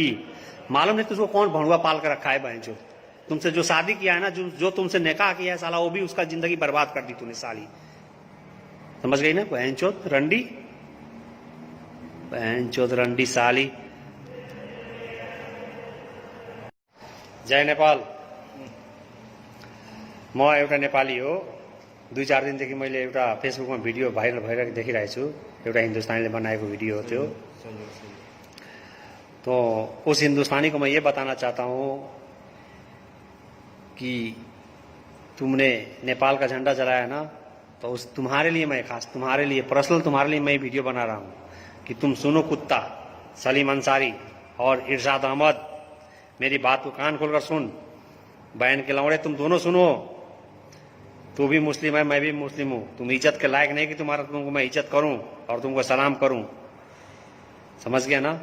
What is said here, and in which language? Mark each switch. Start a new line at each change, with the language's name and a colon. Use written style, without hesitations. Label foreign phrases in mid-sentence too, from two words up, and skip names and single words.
Hindi: मालूम नहीं तुझको कौन भणुआ पाल कर रखा है बहनचोद, तुमसे जो शादी किया है ना, जो तुमसे निकाह किया है साला, वो भी उसका जिंदगी बर्बाद कर दी तूने साली, समझ गई ना बहनचोद रंडी, बहनचोद रंडी साली।
Nepali: जय नेपाल। म एउटा नेपाली हो, 2-4 दिनदेखि मैले एउटा फेसबुकमा भिडियो भाइरल भएर देखिरहेको छु, एउटा हिन्दुस्तानीले बनाएको भिडियो हो त्यो।
Hindi: तो उस हिंदुस्तानी को मैं ये बताना चाहता हूँ कि तुमने नेपाल का झंडा जलाया ना, तो उस तुम्हारे लिए मैं खास तुम्हारे लिए पर्सनल तुम्हारे लिए मैं वीडियो बना रहा हूँ कि तुम सुनो कुत्ता, सलीम अंसारी और इरशाद अहमद, मेरी बात को कान खोलकर सुन, बहन के लौड़े तुम दोनों सुनो, तू भी मुस्लिम है मैं भी मुस्लिम हूँ, तुम इज्जत के लायक नहीं कि तुमको मैं इज्जत करूं और तुमको सलाम करूं, समझ गया ना?